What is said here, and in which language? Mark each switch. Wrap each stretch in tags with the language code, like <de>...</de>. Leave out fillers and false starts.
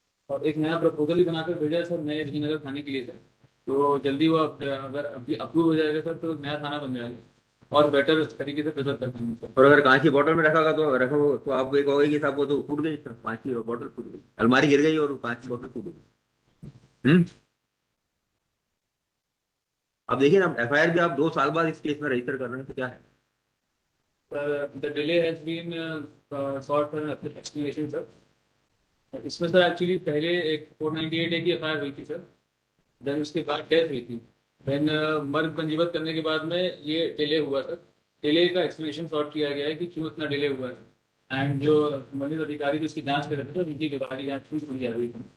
<hi>और एक नया प्रपोजल भी बनाकर भेजा है सर नए श्रीनगर थाने के लिए सर, तो जल्दी वो अगर अभी अप्रूव हो जाएगा सर तो नया थाना बन जाएगा और बेटर तरीके से प्रिजर्व कर पाएंगे। और अगर कांच की बोतल में रखा तो आप एक होगी कि साहब वो तो फूट गई, कांच की बोतल फूट गई, अलमारी गिर गई और कांच की बोतल फूट गई। अब देखिए ना, एफआईआर भी आप 2 साल बाद इस केस में रजिस्टर कर रहे हैं, तो क्या है?</hi> <en>The delay has been sought for an explanation sir.</en> <hi>इसमें सर एक्चुअली पहले एक 498 ए की एफआईआर हुई थी सर, देन उसके बाद डेथ हुई थी, देन मर्ग पंजीबत करने के बाद में ये डिले हुआ सर। डिले का एक्सप्लेनेशन सॉर्ट किया गया है कि क्यों इतना डिले हुआ है, एंड जो संबंधित अधिकारी जो इसकी जांच कर रहे थे उनकी गिरफ्तारी जांच शुरू की जा रही थी।</hi>